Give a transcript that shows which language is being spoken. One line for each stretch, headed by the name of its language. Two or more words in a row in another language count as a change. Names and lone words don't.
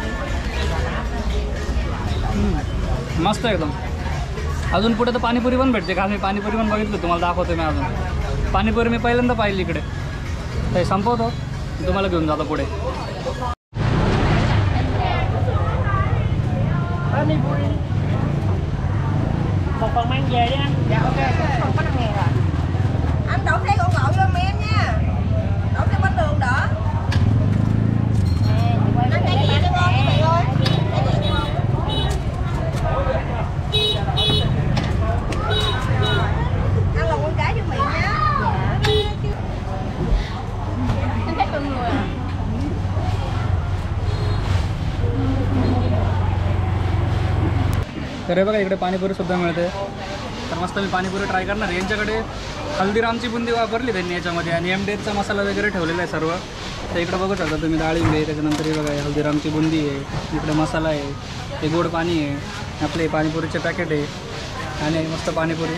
Marathi: मस्त एकदम. अजून पुढे तर पाणीपुरी पण भेटते का, मी पाणीपुरी पण बघितलं, तुम्हाला दाखवतो मी. अजून पाणीपुरी मी पहिल्यांदा पाहिली इकडे. ते संपवतो तुम्हाला घेऊन जातो पुढे. Panípuri.
Vietnamese: Một phần mang về đi anh. Dạ ok, không có 5.000 rồi. Anh đổ thêm gọn gọn vô mấy em nha. Đổ thêm bánh đường đỡ. Anh thấy gì ngon chị Mị ơi. Ăn lòng con cá cho Mị nha. Anh thấy từng người à?
Marathi: तर हे बघा इकडे पाणीपुरीसुद्धा मिळते. तर मस्त मी पाणीपुरी ट्राय करणार आहे. यांच्याकडे हल्दीरामची बुंदी वापरली त्यांनी याच्यामध्ये आणि एमडीएचचा मसाला वगैरे ठेवलेला आहे सर्व. तर इकडे बघू शकता तुम्ही, डाळिंब आहे, त्याच्यानंतर हे बघा हल्दीरामची बुंदी आहे, इकडे मसाला आहे, हे गोड पाणी आहे, आपले पाणीपुरीचे पॅकेट आहे आणि मस्त पाणीपुरी.